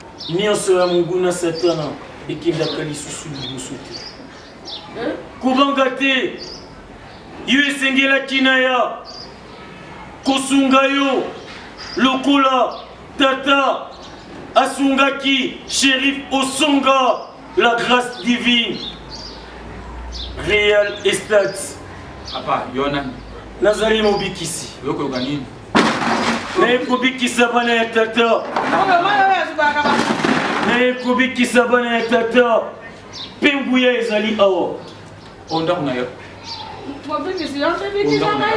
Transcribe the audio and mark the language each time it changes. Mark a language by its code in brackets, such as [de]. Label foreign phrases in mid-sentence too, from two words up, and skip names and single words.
[ln] Nyonso ya monguna Satana ekendaka lisusu liboso te. Eh? Kobanga te. Yo esengelaki na ya kosunga yo lokola tata asungaki Shérif Osonga, [fr] la grâce divine. [en] Real Estate. [ln] Apa, yo nani? Nazali mobikisi. Yo koyoka nini? Naye kobikisa bana ya tata. Oyo mwana oyo azubaka ba- Naye kobikisa bana ya tata. Mpe nguya ezali awa. O ndako na yo? Mobikisi, yo mpe bikisa O ndako na ngai.